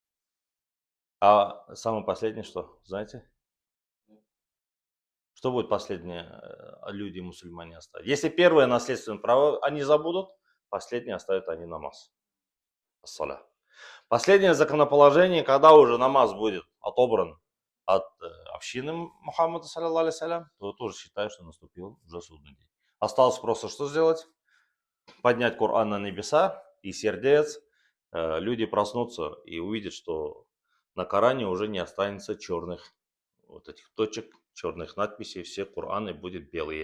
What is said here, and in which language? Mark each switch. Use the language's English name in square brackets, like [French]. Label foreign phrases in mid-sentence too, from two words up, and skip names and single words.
[Russian] А самое последнее что, знаете? Что будет последнее люди мусульмане оставить? Если первое наследственное право они забудут, последнее оставят они намаз. Ассаля. Последнее законоположение, когда уже намаз будет отобран от общины Мухаммада, [Arabic] صلى الله عليه وسلم, [Russian] то я тоже считаю, что наступил уже судный день. Осталось просто что сделать? Поднять Коран на небеса, и сердец люди проснутся и увидят, что на Коране уже не останется черных вот этих точек, черных надписей, все Кораны будут белые.